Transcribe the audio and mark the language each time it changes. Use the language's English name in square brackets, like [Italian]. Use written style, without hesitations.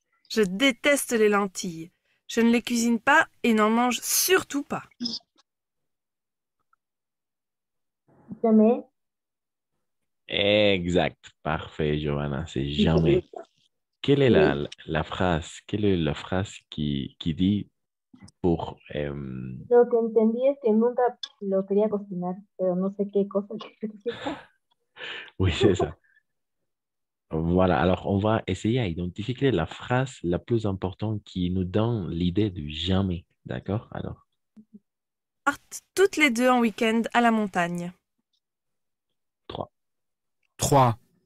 [French] Je déteste les lentilles. Je ne les cuisine pas et n'en mange surtout pas. Jamais. Exact. Parfait, Johanna. C'est jamais. Quelle est la phrase? Quelle est la phrase qui dit pour... [Spanish] Lo que entendí es que nunca lo quería cocinar, pero no sé qué cosa quería cocinar. [French] Oui, c'est ça. Voilà. Alors, on va essayer à identifier la phrase la plus importante qui nous donne l'idée de jamais. D'accord? Alors, Partent toutes les deux en week-end à la montagne. 3,